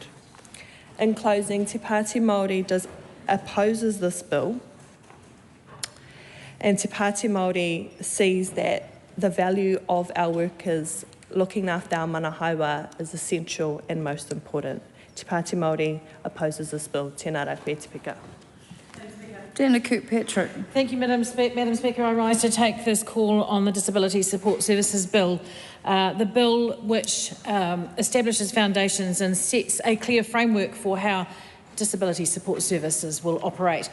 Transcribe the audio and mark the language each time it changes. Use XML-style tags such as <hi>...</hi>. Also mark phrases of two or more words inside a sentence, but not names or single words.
<en>In closing, Te Pāti Māori opposes this bill, and Te Pāti Māori sees that the value of our workers looking after our manahawa is essential and most important. Te Pāti Māori opposes this bill.</en> <mi>Tēnā rā koe te pika. Dana Kirkpatrick.</mi> <en>Thank you, Madam Speaker. I rise to take this call on the Disability Support Services Bill. The bill which establishes foundations and sets a clear framework for how disability support services will operate.</en>